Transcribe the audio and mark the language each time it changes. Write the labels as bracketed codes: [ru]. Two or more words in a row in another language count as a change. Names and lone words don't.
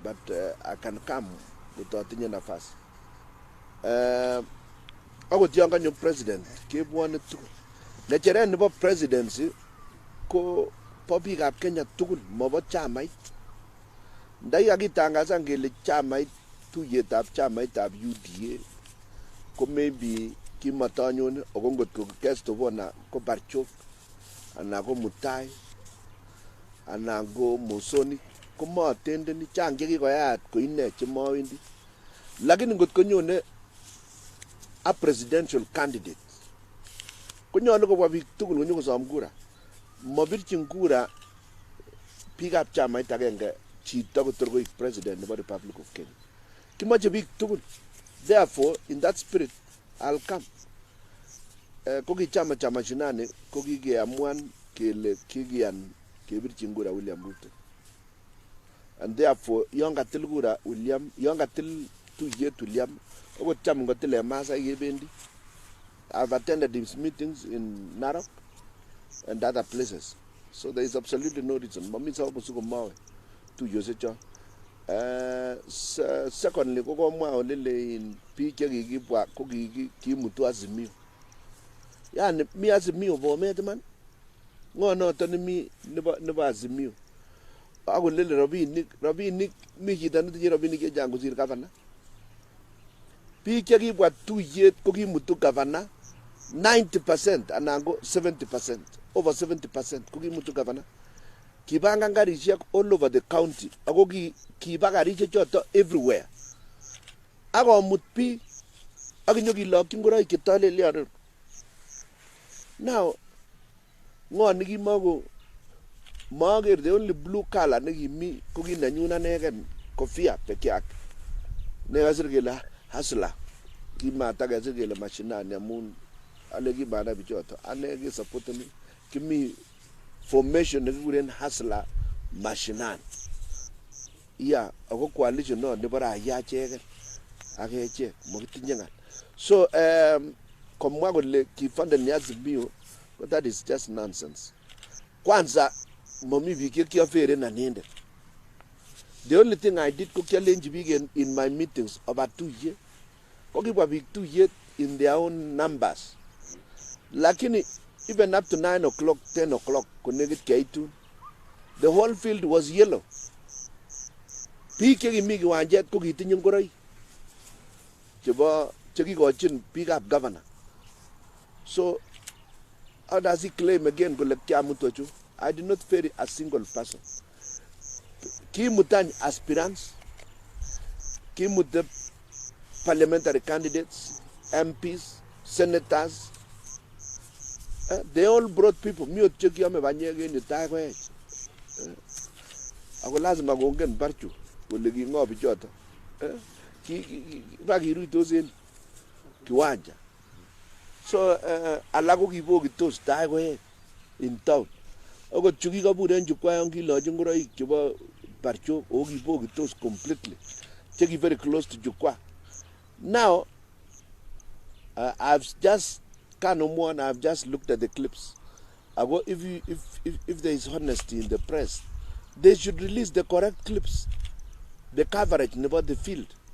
[en] but I can come [kln] kotatinye nafasi. Akot yon kanyo president kebwone tugul. Ng'echeret nebo presidency ko bo biikab Kenya tugul, mobo chamait. Ndai kakitangasan kele chamait, tuyetab chamaitab UDA ko maybe kimatanyone ako ngot ko [en] guest of honor [kln] ko Barchok anan ko Mutai anan ko Mosoni ko matendeni, chang chekikoyat ko ine chemawendi. Lakini ngot konyone [en] a presidential candidate [kln] konyolu kobwa biik tugul konyokosom kura. Mabirchin kura biikab chamait agenge chito kotor koik president nebo Republic of Kenya. Kimoche biik tugul. [en] Therefore, in that spirit, I'll come. [kln] Kokichama chama shinani kokikeamuan kele kikiyan kebirchin kura William Ruto. [en] And therefore, [kln] yon katil kura William, yon katil tuyet William, okot cham ngotil Masai kebendi. [en] I've attended his meetings in Narok and other places. So there is absolutely no reason. [kln] Mami sa obusuko mawe tuyosecho. Secondly, kokomwa olele in biik chekikibwa ko kimutu Azimio. Yani mi Azimio bomet man. Ngo noton mi nebo Azimio. Ako lele rabinik mi chito netinye rabinik chechang kosir gavana. Biik chekibwa tuyet ko kimutu gavana 90% anan ko 70%, over 70% ko kimutu gavana. Kibangan garishek [en] all over the county. [kln] Ako kiba garishek choto everywhere. Ako mut biik ak nyokilokyi ngoroik chetolelyonen. Now, ngo nekimako mager, [en] the only blue color [kln] nekimi ko kinenyun anegen kofia [sw] peke yake. [kln] Nekasir kele hasla. Kimatakasir kele mashinani amun ale kimana bichoto. Ane kisupporteni kimi formation nekikuren hasla mashinani. Yeah, ako coalition no nebo raia cheken ak echek mokitinye ngal. So komwa kole kifande ni Azimio, [en] but that is just nonsense. [kln] Kwanza mami biik chekiafere nanende. [en] The only thing I did [kln] ko kialenji biik [en] in my meetings about 2 years. [kln] Ko kibwa biik [en] 2 years in their own numbers. Lakini even up to 9 o'clock, 10 o'clock, connected K2, the whole field was yellow. [kln] Biik chekimi kiwanjet ko kitinye ngoroik chebo chekikochin biikab governor. [en] So how does he claim again [kln] kole kiamutu chu? [en] I did not ferry a single person. Kimutany aspirants, kimute parliamentary candidates, MPs, senators. They all brought people. [kln] Miot chekiame banyek en yutai koech. Ako lazima kongen Barchu kole kingo bichoto. Kiruitos en kiwanja. So alak ko kibokitos tai koech [en] in town. [kln] Akot chu kikabur en jukwaa yon kilochi ngoroik chebo Barchu o kibokitos completely. Cheki [en] very close to jukwaa. Now I've just I've just looked at the clips. If there is honesty in the press, they should release the correct clips, the coverage about the field.